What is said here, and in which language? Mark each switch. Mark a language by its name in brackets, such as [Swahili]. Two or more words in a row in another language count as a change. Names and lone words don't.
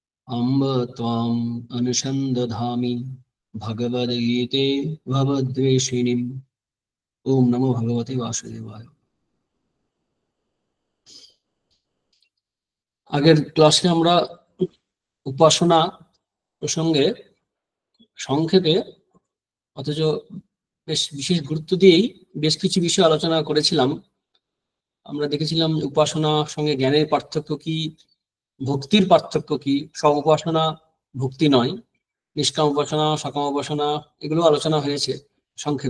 [Sanskrit] अम्ब त्वाम् अनुसन्दधामि भगवद्गीते भवद्वेषिणीम्। ओम नमो भगवते वासुदेवाय। [Bangla] আগের ক্লাসে আমরা উপাসনা প্রসঙ্গে সংক্ষেপে অথচ বেশ বিশেষ গুরুত্ব দিয়েই বেশ কিছু বিষয় আলোচনা করেছিলাম। আমরা দেখেছিলাম উপাসনার সঙ্গে জ্ঞানের পার্থক্য কি, ভক্তির পার্থক্য কি, সব উপাসনা ভক্তি নয়, নিষ্কাম উপাসনা, সকাম উপাসনা, এগুলো আলোচনা হয়েছে সংক্ষেপে।